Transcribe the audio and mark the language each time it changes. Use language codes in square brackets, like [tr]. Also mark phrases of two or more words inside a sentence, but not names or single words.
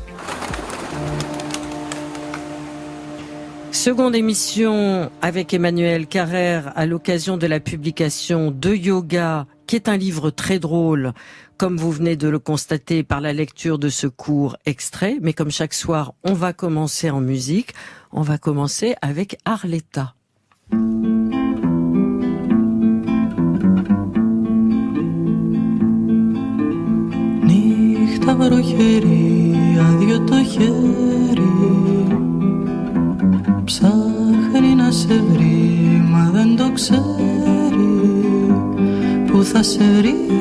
[fr] Seconde émission avec Emmanuel Carrère à l'occasion de la publication de Yoga, qui est un livre très drôle, comme vous venez de le constater par la lecture de ce court extrait. Mais comme chaque soir, on va commencer en musique. On va commencer avec Arletta. [el] Νύχτα βροχερή, άδειο το χέρι, ψάχνει να σε βρει, μα δεν το ξέρει, που θα σε βρει.